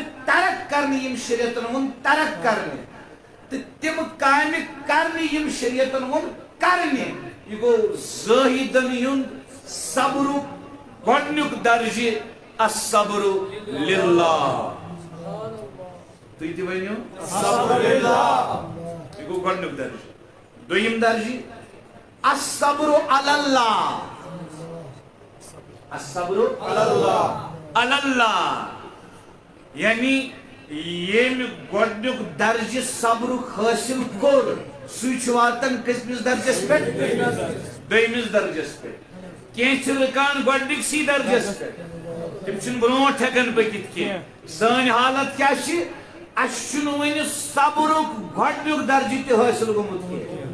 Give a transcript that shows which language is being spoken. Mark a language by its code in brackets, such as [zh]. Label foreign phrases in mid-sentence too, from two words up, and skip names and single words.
[ks] ترک کرنہِ یم شریعتن ووٚن ترک کرنہِ تہٕ تِم کامہِ کرنہِ یم شریعتن ووٚن کرنہِ یہِ گوٚو زٲہِدن ہُنٛد صبرُک گۄڈنیُک درجہِ [ar] الصبر للہ [ks] تُہۍ تہِ ؤنِو [ar] صبر للہ [ks] یہِ گوٚو گۄڈنیُک درجہِ دوٚیِم درجہِ [ar] الصبر علی اللہ الصبر علی اللہ [ks] یعنی ییٚمہِ گۄڈنیُک درجہِ صبرُک حٲصِل کوٚر سُے چھُ واتان کٔژمِس درجس پٮ۪ٹھ دوٚیمِس درجس پٮ۪ٹھ کینٛہہ چھِ رُکان گۄڈنِکسٕے درجس پٮ۪ٹھ تِم چھِنہٕ برونٛٹھ ہٮ۪کان پٔکِتھ کینٛہہ سٲنۍ حالت کیٛاہ چھِ اَسہِ چھُنہٕ وُنہِ صبرُک گۄڈنیُک درجہِ تہِ حٲصِل گوٚمُت کینٛہہ